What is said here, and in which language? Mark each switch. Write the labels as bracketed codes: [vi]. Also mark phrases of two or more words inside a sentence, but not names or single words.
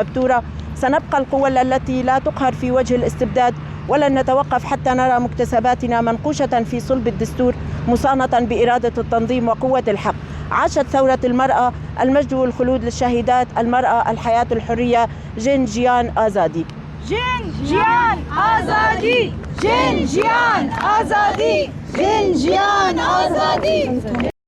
[ar] سنبقى القوى التي لا تقهر في وجه الاستبداد ولن نتوقف حتى نرى مكتسباتنا منقوشة في صلب الدستور مصانة بإرادة التنظيم وقوة الحق. عاشت ثورة المرأة، المجد والخلود للشهيدات المرأة، الحياة الحرية. [ku] جين جيان آزادي. جين جيان آزادي. جين جيان آزادي. جين جيان آزادي.